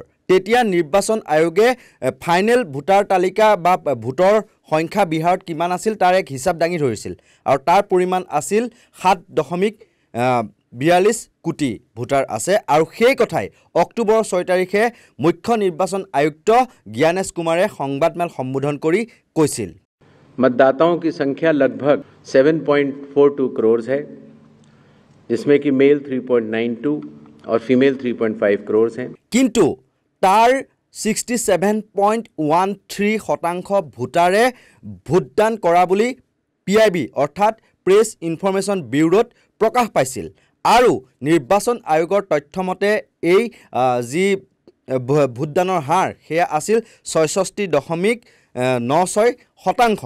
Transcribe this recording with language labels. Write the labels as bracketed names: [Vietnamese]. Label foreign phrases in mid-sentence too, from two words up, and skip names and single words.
[Assamese] তেতিয়া নিৰ্বাচন আয়োগে [English] final voter [Assamese] তালিকা বা ভোটৰ সংখ্যা বিহাৰত কিমান আছিল তাৰ এক হিচাপ দাঙি ধৰিছিল আৰু তাৰ পৰিমাণ আছিল 7.42 কোটি ভোটাৰ আছে। আৰু সেই কথাই অক্টোবৰৰ 6 তাৰিখে মুখ্য নিৰ্বাচন আয়ুক্ত জ্ঞানেশ কুমাৰে সংবাদমেল সম্বোধন কৰি কৈছিল, [Hindi] मतदाताओं की संख्या लगभग 7.42 करोड़ है, जिसमें कि मेल 3.92 और फीमेल 3.5 करोड़ हैं। [Assamese] কিন্তু তাৰ 67.13% ভোটাৰে ভোটদান কৰা বুলি PIB অৰ্থাৎ প্ৰেছ ইনফৰমেশ্যন ব্যুৰোত প্ৰকাশ পাইছিল। আৰু নিৰ্বাচন আয়োগৰ তথ্যমতে এই যি ভোটদানৰ হাৰ সেয়া আছিল 66.96%।